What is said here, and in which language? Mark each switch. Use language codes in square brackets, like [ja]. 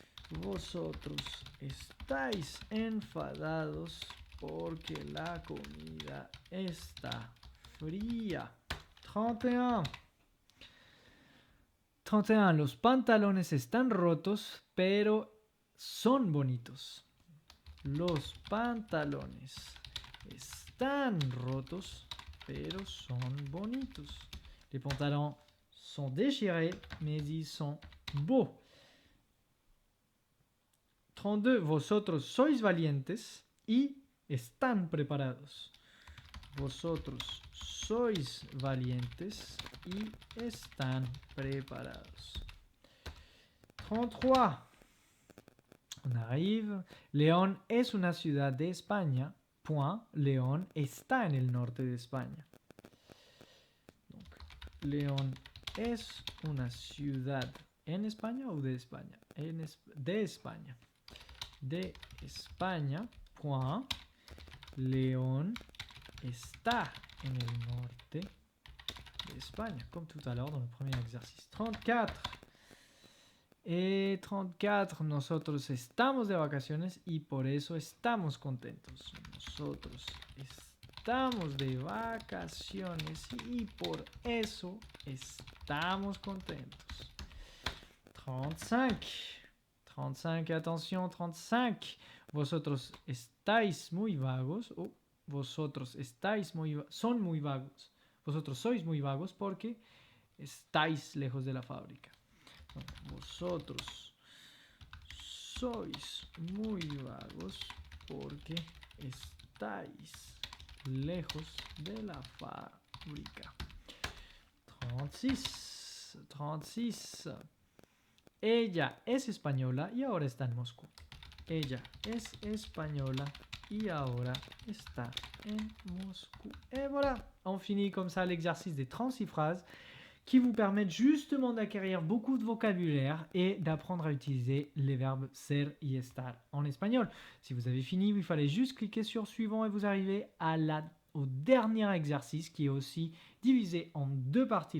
[es] Vosotros estáis enfadados porque la comida está fría. 31. 31. Los pantalones están rotos, pero son bonitos. Los pantalones están rotos, pero son bonitos. [fr] Les pantalons sont déchirés, mais ils sont beaux. 32. [es] Vosotros sois valientes y están preparados. Vosotros sois valientes y están preparados. 33. [fr] On arrive. [es] León es una ciudad de España. [fr] Point. [es] León está en el norte de España. [fr] Donc, [es] León es una ciudad en España o de España? De España. De España. [fr] Point. [es] León está en el norte de España, [fr] comme tout à l'heure dans le premier exercice. 34. Et 34, [es] nosotros estamos de vacaciones y por eso estamos contentos. Nosotros estamos de vacaciones y por eso estamos contentos. 35. [fr] 35, attention, 35. [es] Vosotros estáis muy vagos. O vosotros estáis son muy vagos. Vosotros sois muy vagos porque estáis lejos de la fábrica. Vosotros sois muy vagos porque estáis lejos de la fábrica. 36. 36. Ella es española y ahora está en Moscú. Ella es española y ahora está en Moscou. [fr] Et voilà, on finit comme ça l'exercice des 36 phrases qui vous permettent justement d'acquérir beaucoup de vocabulaire et d'apprendre à utiliser les verbes ser y estar en espagnol. Si vous avez fini, il fallait juste cliquer sur suivant et vous arrivez au dernier exercice qui est aussi divisé en deux parties.